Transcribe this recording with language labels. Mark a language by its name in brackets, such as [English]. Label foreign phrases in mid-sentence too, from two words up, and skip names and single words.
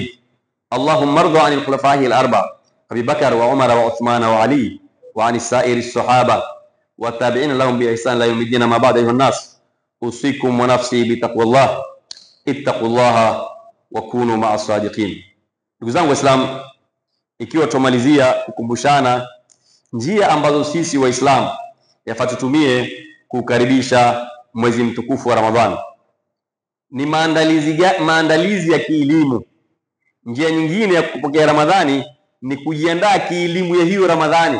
[Arabic] اللهم ارض عن الخلفاء الأربعة أبي بكر وعمر وعثمان وعلي وعن السائر الصحابة والتابعين لهم بإحسان إلى يوم الدين. ما بعد أيها الناس، أوصيكم ونفسي بتقوى الله. اتقوا الله وكونوا مع الصادقين. [Swahili] Ndugu zangu Waislamu, ikiwa tumalizia kukumbushana njia ambazo sisi Waislamu yafaa tutumie kukaribisha mwezi mtukufu wa Ramadhani, ni maandalizi ya kielimu. Njia nyingine ya kupokea Ramadhani ni kujiandaa kielimu ya hiyo Ramadhani.